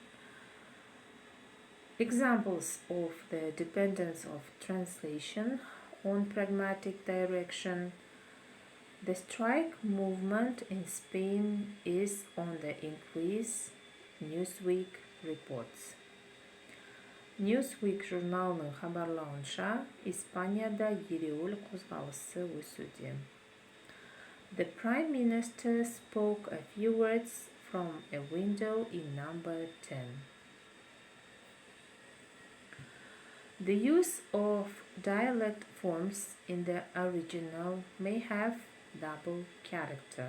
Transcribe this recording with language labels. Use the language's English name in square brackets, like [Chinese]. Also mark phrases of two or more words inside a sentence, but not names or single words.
[English] Examples of the dependence of translation on pragmatic direction. The strike movement in Spain is on the increase, Newsweek reports. [Kazakh] Newsweek журналының хабарлауынша, Испанияда ереуіл қозғалысы өсуде. [English] The Prime Minister spoke a few words from a window in number 10. The use of dialect forms in the original may have double character.